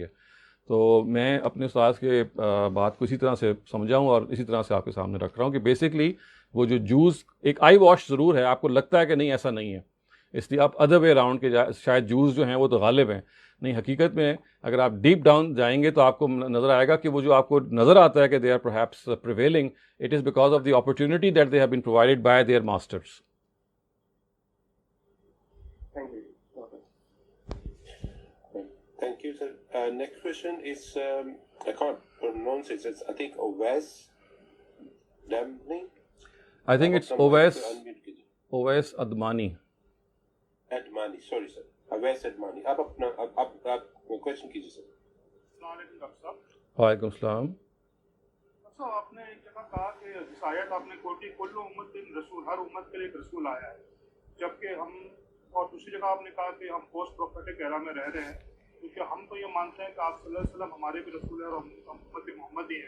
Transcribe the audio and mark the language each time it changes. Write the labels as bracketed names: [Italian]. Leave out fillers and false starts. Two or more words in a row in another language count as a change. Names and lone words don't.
[Urdu] تو میں اپنے استاد کے بات کو اسی طرح سے سمجھا ہوں اور اسی طرح سے آپ کے سامنے رکھ رہا ہوں کہ بیسکلی وہ جو جوز ایک [English] eye wash [Urdu] ضرور ہے. آپ کو لگتا ہے کہ نہیں ایسا نہیں ہے, اس لیے آپ [English] other way around [Urdu] کے شاید جوز جو ہیں وہ تو غالب ہیں. نہیں, حقیقت میں اگر آپ [English] deep down [Urdu] جائیں گے تو آپ کو نظر آئے گا کہ وہ جو آپ کو نظر آتا ہے کہ [English] they are perhaps prevailing, it is because of the opportunity that they have been provided by their masters. Thank you, sir. Next question is, I can't pronounce it. It's, I think, Owais Damni. I think it's Owais Admani. Admani, sorry, sir. Owais Admani. [Urdu] آپ question کیجیے سر. السلام علیکم ڈاکٹر صاحب. وعلیکم السلام. ڈاکٹر صاحب آپ نے ایک جگہ کہا کہ اس آیت آپ نے کوٹی [Arabic] کل امت رسول, [Urdu] ہر امت کے لیے ایک رسول آیا ہے, جبکہ ہم, اور دوسری جگہ آپ نے کہا کہ ہم [English] post prophetic era [Urdu] میں رہ رہے ہیں, کیونکہ ہم تو یہ مانتے ہیں کہ آپ [Arabic] صلی اللہ علیہ وسلم [Urdu] ہمارے بھی رسول ہیں اور ہم امت محمد ہی ہیں.